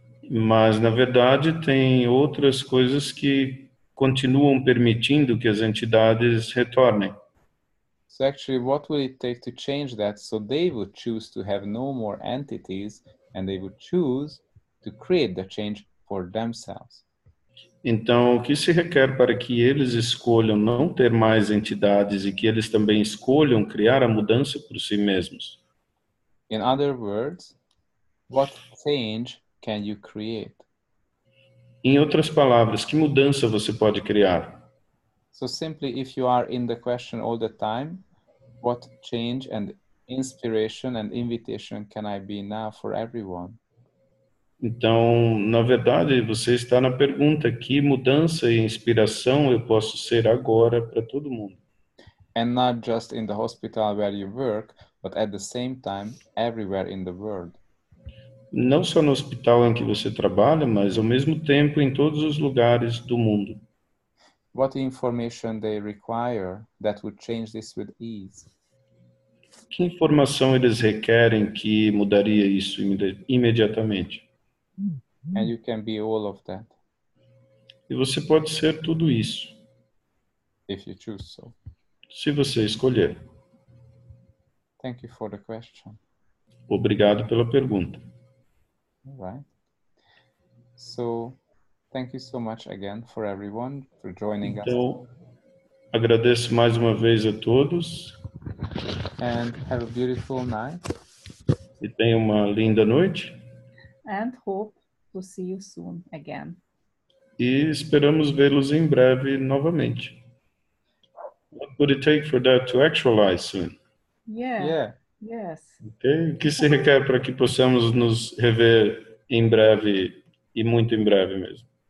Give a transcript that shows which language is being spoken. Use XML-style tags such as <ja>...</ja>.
<pt>Mas, na verdade, tem outras coisas que continuam permitindo que as entidades retornem.</pt> <en>So actually, what will it take to change that? So they would choose to have no more entities, and they would choose to create the change for themselves.</en> <pt>Então, o que se requer para que eles escolham não ter mais entidades e que eles também escolham criar a mudança por si mesmos?</pt> <en>In other words, what change can you create?</en> <pt>Em outras palavras, que mudança você pode criar?</pt> <en>So simply, if you are in the question all the time, what change and inspiration and invitation can I be now for everyone?</en> <pt>Então, na verdade, você está na pergunta: que mudança e inspiração eu posso ser agora para todo mundo?</pt> <en>And not just in the hospital where you work, but at the same time, everywhere in the world.</en> <pt>Não só no hospital em que você trabalha, mas ao mesmo tempo em todos os lugares do mundo.</pt> <en>What information they require that would change this with ease?</en> <pt>Que informação eles requerem que mudaria isso imediatamente?</pt> <en>And you can be all of that</en> <pt>E você pode ser tudo isso,</pt> <en>if you choose so.</en> <pt>se você escolher.</pt> <en>Thank you for the question.</en> <pt>Obrigado pela pergunta.</pt> <en>All right. So, thank you so much again for everyone for joining us.</en> <pt>Então, agradeço mais uma vez a todos</pt> <en>And have a beautiful night.</en> <pt>e tenham uma linda noite.</pt> <en>And hope to see you soon again.</en> <pt>E esperamos vê-los em breve novamente.</pt> <en>What would it take for that to actualize soon? Yeah. Yes.</en> <pt>Okay? O que se requer para que possamos nos rever em breve e muito em breve mesmo?</pt>